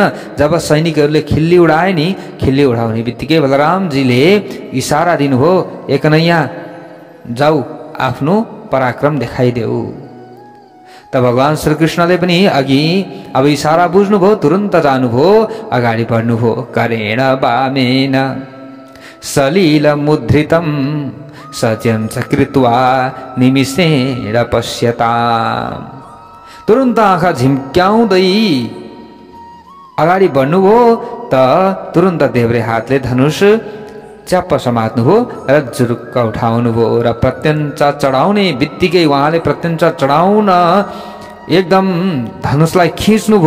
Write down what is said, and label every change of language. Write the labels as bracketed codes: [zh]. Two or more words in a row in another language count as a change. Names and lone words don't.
[ne] जब सैनिकहरूले खिल्ली उडाए नि, खिल्ली उडाउने बित्तिकै बलरामजीले इसारा दिनुभयो, ए कन्हैया जाऊ आफ्नो पराक्रम देखाइदेऊ। त भगवान श्रीकृष्णले पनि अघि अब इसारा बुझ्नुभयो, तुरुन्त जानुभयो, अगाडि बढ्नुभयो। [sa] करेण वामेन सलिल मुद्रितम सत्यं च कृत्वा निमिषेण पश्यताम्। [ne] तुरुन्त आँखा झिम्क्याउँदै अगाडि बढ्नुभयो। त तुरुन्त देब्रे हातले धनुष च्याप्प समात्नुभयो र जुरुक्क उठाउनुभयो र प्रत्यञ्च चढाउने बित्तिकै उहाँले प्रत्यञ्च चढाउन एकदम धनुषलाई खिच्नुभयो।